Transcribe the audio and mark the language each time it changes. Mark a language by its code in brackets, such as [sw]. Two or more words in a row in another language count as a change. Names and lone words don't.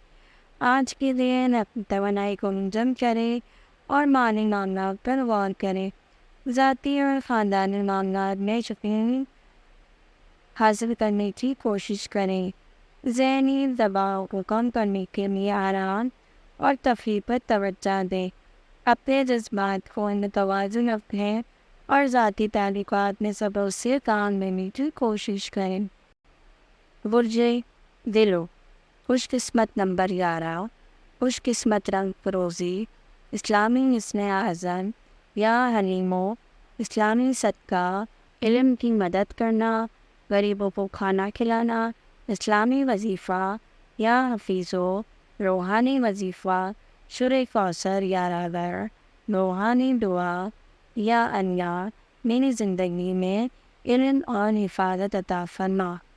[ur] آج کے دن اپنی توانائی کو منظم کریں اور مالی معاملات پر غور کریں، ذاتی اور خاندانی معاملات میں سکون حاصل کرنے کی کوشش کریں، ذہنی دباؤ کو کم کرنے کے لیے آرام اور تفریح پر توجہ دیں، اپنے جذبات کو متوازن رکھیں اور ذاتی تعلقات میں صبر سے کام لینے کی کوشش کریں۔ برج دلو، خوش قسمت نمبر 11، خوش قسمت رنگ فروزی، اسلامی اسم اعظم یا حلیمو، اسلامی صدقہ، علم کی مدد کرنا، غریبوں کو کھانا کھلانا، اسلامی وظیفہ یا حفیظو، روحانی وظیفہ، شرع کوثر یا رادر، روحانی دعا یا اللہ، میری زندگی میں علم اور حفاظت عطا فرما۔